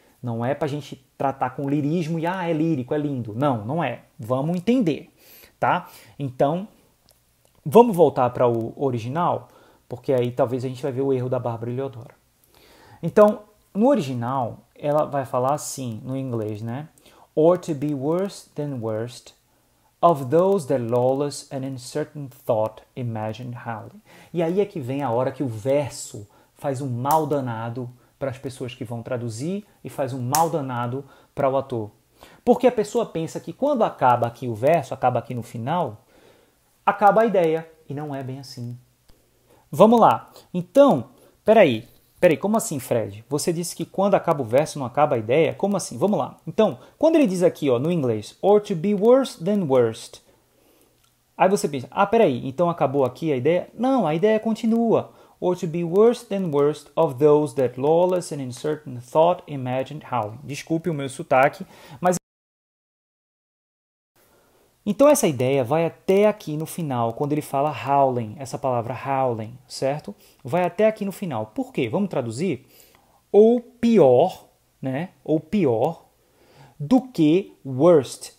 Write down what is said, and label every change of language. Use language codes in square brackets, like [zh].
[pt] Não é para a gente tratar com lirismo e é lírico, é lindo. Não, não é. Vamos entender, tá? Então, vamos voltar para o original, porque aí talvez a gente vai ver o erro da Bárbara Heliodora. Então, no original, ela vai falar assim, no inglês, né? [en] Or to be worse than worst of those that lawless and in certain thought imagine howling. [pt] E aí é que vem a hora que o verso faz um mal danado para as pessoas que vão traduzir e faz um mal danado para o ator. Porque a pessoa pensa que quando acaba aqui o verso, acaba aqui no final, acaba a ideia. E não é bem assim. Vamos lá. Então, peraí, como assim, Fred? Você disse que quando acaba o verso não acaba a ideia? Como assim? Vamos lá. Então, quando ele diz aqui, ó, no inglês, [en] or to be worse than worst, [pt] aí você pensa, peraí, então acabou aqui a ideia? Não, a ideia continua. [en] Or to be worse than worst of those that lawless and in certain thought imagined howling. [pt] Desculpe o meu sotaque, mas... Então essa ideia vai até aqui no final, quando ele fala howling, essa palavra howling, certo? Vai até aqui no final. Por quê? Vamos traduzir? Ou pior, né? Ou pior do que worst.